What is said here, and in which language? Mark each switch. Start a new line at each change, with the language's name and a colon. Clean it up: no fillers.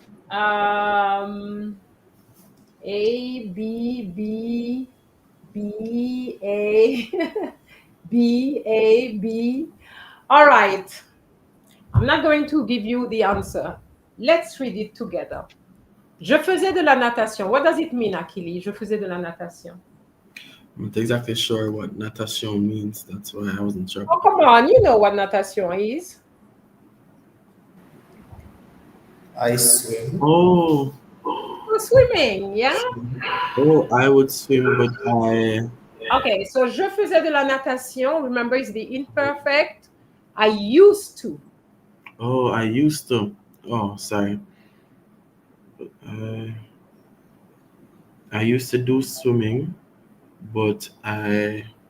English: Um, A, B, B, B, A, B, A, B. All right. I'm not going to give you the answer. Let's read it together.
French: Je faisais de la natation.
English: What does it mean,
French: Akili? Je faisais de la natation.
English: I'm not exactly sure what natation means. That's why I wasn't sure. Oh, come on. You know what natation is. I swim. Oh, For swimming, yeah? oh, I would swim, but I. Okay, so
French: je faisais de la natation.
English: Remember, it's the imperfect. I used to. Oh, I used to. Oh, sorry. Uh, I used to do swimming, but I.